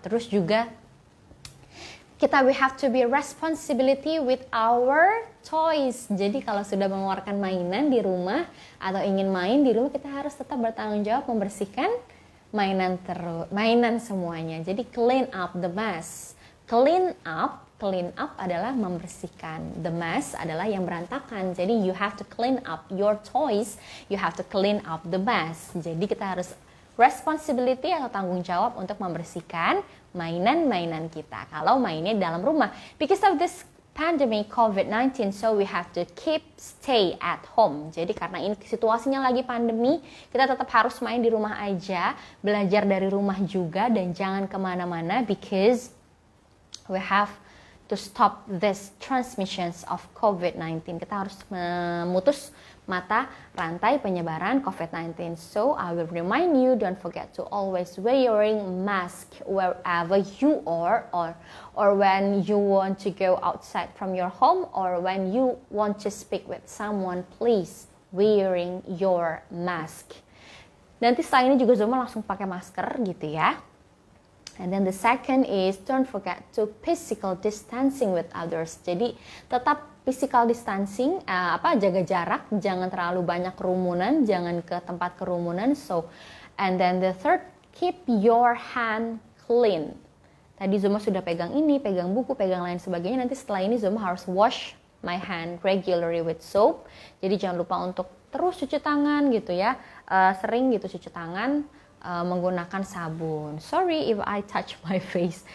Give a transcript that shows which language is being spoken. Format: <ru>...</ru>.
<id>Terus juga</id> <en>we have to be responsibility with our toys.</en> <id>Jadi kalau sudah mengeluarkan mainan di rumah atau ingin main di rumah, kita harus tetap bertanggung jawab membersihkan mainan semuanya.</id> <en>Jadi clean up the mess. Clean up</en> <id>adalah membersihkan.</id> <en>The mess</en> <id>adalah yang berantakan.</id> <en>Jadi you have to clean up your toys. You have to clean up the mess.</en> <id>Jadi kita harus responsibility atau tanggung jawab untuk membersihkan mainan-mainan kita kalau mainnya dalam rumah.</id> <en>Because of this pandemic COVID-19, so we have to stay at home.</en> <id>Jadi karena ini situasinya lagi pandemi, kita tetap harus main di rumah aja, belajar dari rumah juga, dan jangan kemana-mana</id> <en>because we have to stop this transmissions of COVID-19.</en> <id>Kita harus memutus mata rantai penyebaran COVID-19.</id> <en>So I will remind you, don't forget to always wearing mask wherever you are, or when you want to go outside from your home, or when you want to speak with someone, please wearing your mask.</en> <id>Nanti setelah ini juga Zoma langsung pakai masker gitu ya.</id> <en>And then the second is don't forget to physical distancing with others.</en> <id>Jadi tetap physical distancing, jaga jarak, jangan terlalu banyak kerumunan, jangan ke tempat kerumunan.</id> <en>So, and then the third, keep your hand clean.</en> <id>Tadi Zoma sudah pegang ini, pegang buku, pegang lain sebagainya. Nanti setelah ini Zoma harus</id> <en>wash my hand regularly with soap.</en> <id>Jadi jangan lupa untuk terus cuci tangan gitu ya, sering gitu cuci tangan. Menggunakan sabun.</id> <en>Sorry if I touch my face.</en>